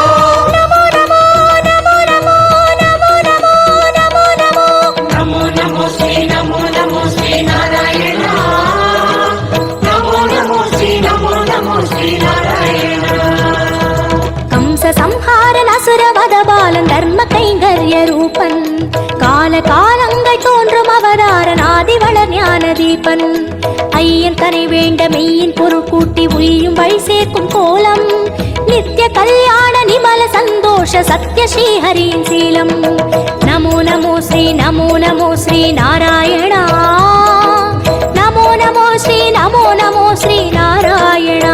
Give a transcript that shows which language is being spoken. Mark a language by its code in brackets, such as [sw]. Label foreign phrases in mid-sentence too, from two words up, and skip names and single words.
[sa] ನಮೋ ನಮೋ ನಮೋ ನಮೋ ನಮೋ ನಮೋ ನಮೋ ನಮೋ ನಮೋ ನಮೋ ಶ್ರೀ ನಮೋ ನಮೋ ಶ್ರೀ ನಾರಾಯಣ ನಮೋ ನಮೋ ಶ್ರೀ ನಮೋ ನಮೋ ಶ್ರೀ ನಾರಾಯಣ [ta] ಕಂಸ ಸಂஹாரன் அசுரவத பாலன் தர்ம கைங்கரிய ரூபன் கால காலங்கள் தோன்றும் அவதாரன் ஆதிவளர் ஞான தீபன் ஐயன் தனை வேண்ட மெய்யின் பொருள் கூட்டி உய்யும் வழி சேர்க்கும் கோலம் நித்திய கல்யாண நிமல சந்தோஷ சத்ய ஸ்ரீஹரியின் சீலம் [sa] நமோ நமோ ஸ்ரீ நமோ நமோ ஸ்ரீ நாராயணா நமோ நமோ ஸ்ரீ நமோ நமோ ஸ்ரீ நாராயணா